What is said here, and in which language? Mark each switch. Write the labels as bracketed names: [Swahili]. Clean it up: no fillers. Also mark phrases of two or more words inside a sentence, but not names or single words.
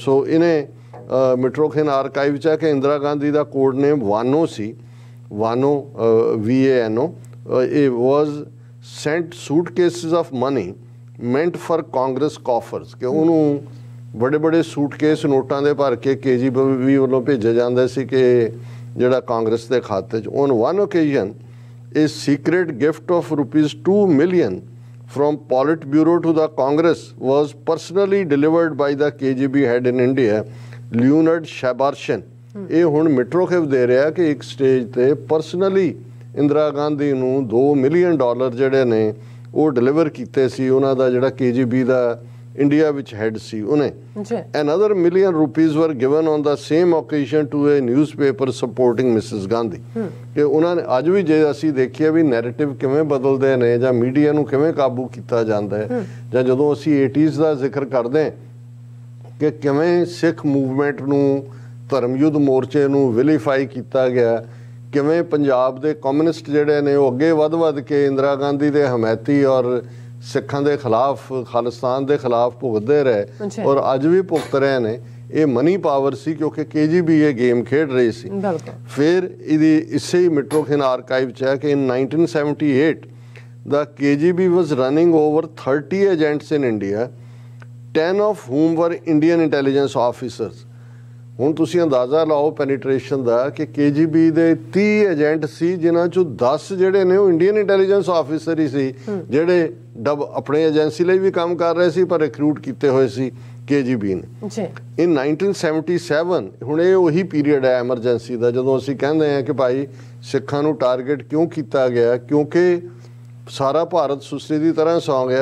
[Punjabi] ਸੋ ਇਹਨੇ ਮਿਟਰੋਖਿਨ ਆਰਕਾਈਵ 'ਚ ਹੈ ਕਿ ਇੰਦਰਾ ਗਾਂਧੀ ਦਾ [English] code name [Punjabi] ਵਾਨੋ ਸੀ, ਵਾਨੋ VANO। ਇਹ [English] was sent suitcases of money meant for Congress coffers, [Punjabi] ਕਿ ਉਹਨੂੰ ਬੜੇ ਸੂਟਕੇਸ ਨੋਟਾਂ ਦੇ ਭਰ ਕੇ KGB ਵੱਲੋਂ ਭੇਜੇ ਜਾਂਦੇ ਸੀ ਕਿ ਜਿਹੜਾ ਕਾਂਗਰਸ ਦੇ ਖਾਤੇ 'ਚ। [English] on one occasion a secret gift of ₹2 million from Politburo to the Congress was personally delivered by the KGB head in India, Leonid Shabarshin, [Punjabi] ਇਹ ਹੁਣ ਮਿਟਰੋਖੇਵ ਦੇ ਰਿਹਾ ਕਿ ਇੱਕ ਸਟੇਜ ਤੇ ਪਰਸਨਲੀ ਇੰਦਰਾ ਗਾਂਧੀ ਨੂੰ $2 ਮਿਲੀਅਨ ਜਿਹੜੇ ਨੇ ਉਹ ਡਿਲੀਵਰ ਕੀਤੇ ਸੀ। ਉਹਨਾਂ ਦਾ ਜਿਹੜਾ KGB ਦਾ ਇੰਡੀਆ ਵਿੱਚ ਹੈਡ ਸੀ ਉਹਨੇ। [English] Another $1 million were given on the same occasion to a newspaper supporting Mrs. Gandhi। [Punjabi] ਕਿ ਉਹਨਾਂ ਨੇ ਅੱਜ ਵੀ ਜੇ ਅਸੀਂ ਦੇਖੀਏ ਵੀ ਨੈਰੇਟਿਵ ਕਿਵੇਂ ਬਦਲਦੇ ਨੇ ਜਾਂ ਮੀਡੀਆ ਨੂੰ ਕਿਵੇਂ ਕਾਬੂ ਕੀਤਾ ਜਾਂਦਾ ਹੈ, ਜਾਂ ਜਦੋਂ ਅਸੀਂ 80s ਦਾ ਜ਼ਿਕਰ ਕਰਦੇ ਹਾਂ ਕਿ ਕਿਵੇਂ ਸਿੱਖ ਮੂਵਮੈਂਟ ਨੂੰ, ਧਰਮ ਯੁੱਧ ਮੋਰਚੇ ਨੂੰ ਵਿਲੀਫਾਈ ਕੀਤਾ ਗਿਆ, ਕਿਵੇਂ ਪੰਜਾਬ ਦੇ ਕਮਿਊਨਿਸਟ ਜਿਹੜੇ ਨੇ ਉਹ ਅੱਗੇ ਵੱਧ ਕੇ ਇੰਦਰਾ ਗਾਂਧੀ ਦੇ ਹਮਾਇਤੀ ਔਰ ਸਿੱਖਾਂ ਦੇ ਖਿਲਾਫ, ਖਾਲਿਸਤਾਨ ਦੇ ਖਿਲਾਫ ਭੁਗਤਦੇ ਰਹੇ ਔਰ ਅੱਜ ਵੀ ਭੁਗਤ ਰਹੇ ਨੇ। ਇਹ [English] money power [Punjabi] ਸੀ ਕਿਉਂਕਿ KGB ਇਹ ਗੇਮ ਖੇਡ ਰਹੀ ਸੀ। ਫਿਰ ਇਹਦੀ ਇਸੇ ਹੀ ਮਿਟਰੋਖਿਨ ਆਰਕਾਈਵ 'ਚ ਹੈ ਕਿ [English] in 1978 the KGB was running over 30 agents in India, 10 of whom were Indian intelligence officers। [Punjabi] ਹੁਣ ਤੁਸੀਂ ਅੰਦਾਜ਼ਾ ਲਾਓ ਪੈਨੀਟ੍ਰੇਸ਼ਨ ਦਾ ਕਿ KGB ਦੇ 30 ਏਜੰਟ ਸੀ ਜਿਨ੍ਹਾਂ ਚੋਂ 10 ਜਿਹੜੇ ਨੇ ਉਹ [English] Indian intelligence officer [Punjabi] ਹੀ ਸੀ, ਜਿਹੜੇ ਆਪਣੇ ਏਜੰਸੀ ਲਈ ਵੀ ਕੰਮ ਕਰ ਰਹੇ ਸੀ ਪਰ ਰਿਕਰੂਟ ਕੀਤੇ ਹੋਏ ਸੀ KGB ਨੇ। ਇਨ 1977 ਹੁਣ ਇਹ ਉਹੀ ਪੀਰੀਅਡ ਹੈ ਐਮਰਜੈਂਸੀ ਦਾ ਜਦੋਂ ਅਸੀਂ ਕਹਿੰਦੇ ਹਾਂ ਕਿ ਭਾਈ ਸਿੱਖਾਂ ਨੂੰ ਟਾਰਗੇਟ ਕਿਉਂ ਕੀਤਾ ਗਿਆ, ਕਿਉਂਕਿ ਸਾਰਾ ਭਾਰਤ ਸੁਸਤੀ ਦੀ ਤਰ੍ਹਾਂ ਸੌਂ ਗਿਆ।